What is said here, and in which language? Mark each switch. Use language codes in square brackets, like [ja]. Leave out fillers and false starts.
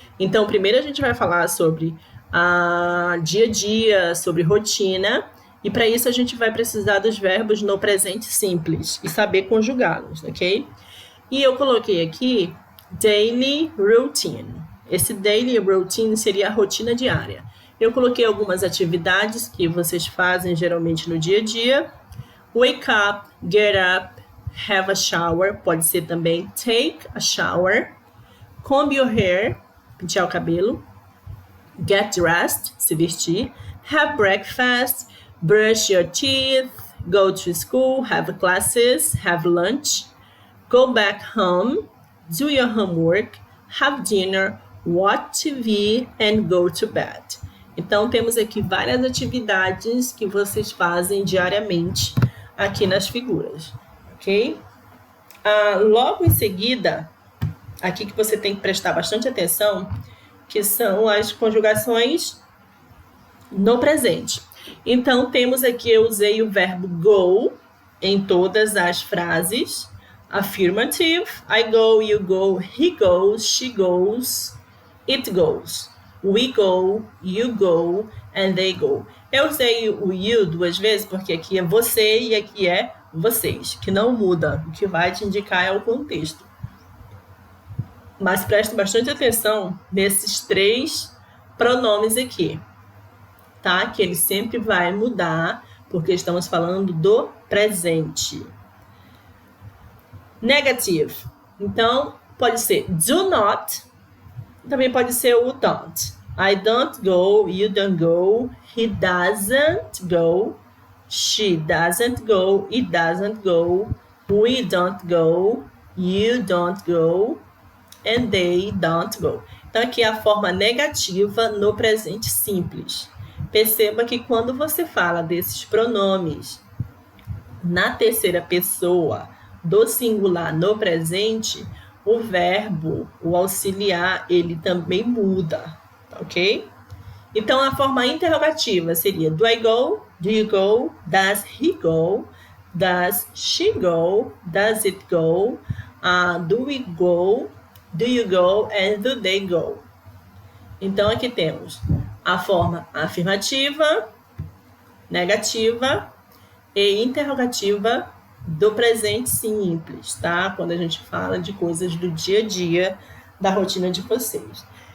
[pt] Então, primeiro a gente vai falar sobre dia a dia, sobre rotina, e para isso a gente vai precisar dos verbos no presente simples e saber conjugá-los, ok? E eu coloquei aqui daily routine. Esse daily routine seria a rotina diária. Eu coloquei algumas atividades que vocês fazem geralmente no dia a dia. [en] Wake up, get up, have a shower. [pt] Pode ser também [en] take a shower. Comb your hair, [pt] pentear o cabelo. [en] Get dressed, [pt] se vestir. [en] Have breakfast, brush your teeth, go to school, have classes, have lunch. Go back home, do your homework, have dinner, watch TV and go to bed. [pt] Então, temos aqui várias atividades que vocês fazem diariamente aqui nas figuras, ok? Logo em seguida, aqui que você tem que prestar bastante atenção, que são as conjugações no presente. Então, temos aqui, eu usei o verbo go em todas as frases. [en] Affirmative, I go, you go, he goes, she goes, it goes. We go, you go, and they go. [pt] Eu usei o you 2 vezes, porque aqui é você e aqui é vocês, que não muda. O que vai te indicar é o contexto. Mas preste bastante atenção nesses 3 pronomes aqui, tá? Que ele sempre vai mudar, porque estamos falando do presente. Negative. Então, pode ser do not, também pode ser o don't. [en] I don't go, you don't go, he doesn't go, she doesn't go, it doesn't go, we don't go, you don't go, and they don't go. [pt] Então, aqui é a forma negativa no presente simples. Perceba que quando você fala desses pronomes na terceira pessoa do singular no presente, o verbo, o auxiliar, ele também muda, ok? Então, a forma interrogativa seria [en] do I go, do you go, does he go, does she go, does it go, do we go, do you go, and do they go. [pt] Então, aqui temos a forma afirmativa, negativa e interrogativa do presente simples, tá? Quando a gente fala de coisas do dia a dia, da rotina de vocês.